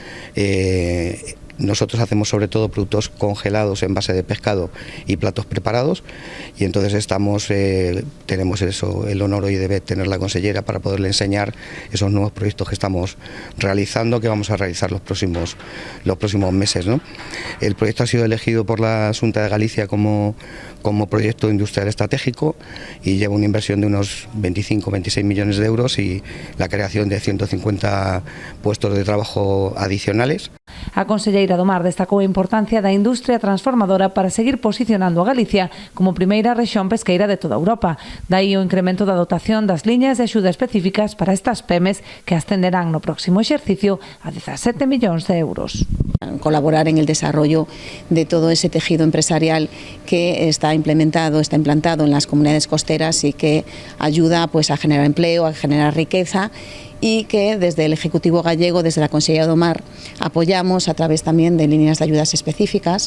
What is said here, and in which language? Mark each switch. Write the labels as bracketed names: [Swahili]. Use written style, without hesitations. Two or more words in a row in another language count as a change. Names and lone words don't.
[Spanish] Nosotros hacemos sobre todo productos congelados en base de pescado y platos preparados, y entonces tenemos el honor hoy de tener la consellera para poderle enseñar esos nuevos proyectos que estamos realizando, que vamos a realizar los próximos meses, ¿no? El proyecto ha sido elegido por la Xunta de Galicia como proyecto industrial estratégico y lleva una inversión de unos 25-26 millones de euros y la creación de 150 puestos de trabajo adicionales. [Galician] A conselleira do Mar destacou a importancia da industria transformadora para seguir posicionando a Galicia como primeira rexión pesqueira de toda Europa. Daí o incremento da dotación das liñas de axuda específicas para estas PEMES que ascenderán no próximo exercicio a 17 millóns de euros. [Spanish] Colaborar en el desarrollo de todo ese tejido empresarial que está implantado en las comunidades costeras y que ayuda pues a generar empleo, a generar riqueza, y que desde el Ejecutivo gallego, desde la Consellería do Mar, apoyamos a través también de líneas de ayudas específicas.